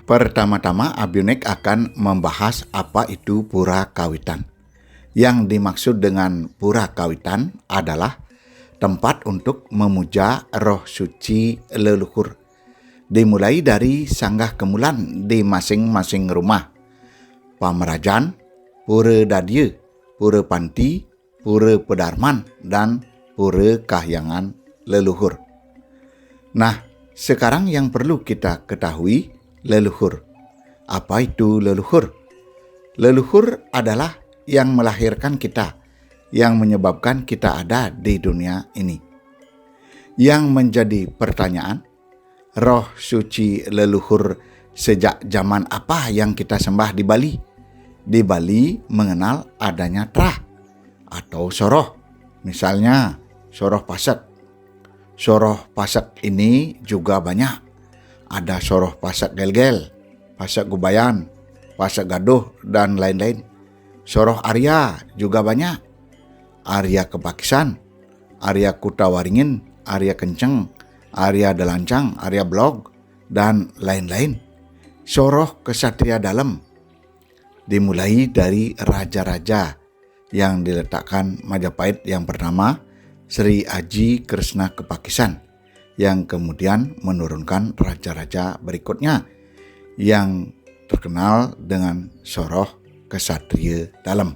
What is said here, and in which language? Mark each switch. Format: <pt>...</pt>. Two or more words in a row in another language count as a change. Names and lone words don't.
<id>Pertama-tama Abiunek akan membahas apa itu pura kawitan. Yang dimaksud dengan pura kawitan adalah tempat untuk memuja roh suci leluhur. Dimulai dari sanggah kemulan di masing-masing rumah. Pamerajan, pura dadya, pura panti, pura pedarman, dan pura kahyangan leluhur. Nah, sekarang yang perlu kita ketahui leluhur. Apa itu leluhur? Leluhur adalah yang melahirkan kita, yang menyebabkan kita ada di dunia ini. Yang menjadi pertanyaan, roh suci leluhur sejak zaman apa yang kita sembah di Bali? Di Bali mengenal adanya trah atau soroh. Misalnya soroh pasak. Soroh pasak ini juga banyak. Ada soroh pasak gel-gel, pasak gubayan, pasak gaduh, dan lain-lain. Soroh Arya juga banyak. Arya Kepakisan, Arya Kutawaringin, Arya Kenceng, Arya Delancang, Arya Blog, dan lain-lain. Soroh kesatria dalam dimulai dari raja-raja yang diletakkan Majapahit yang pertama, Sri Aji Kresna Kepakisan, yang kemudian menurunkan raja-raja berikutnya yang terkenal dengan soroh kesatria dalam.</id>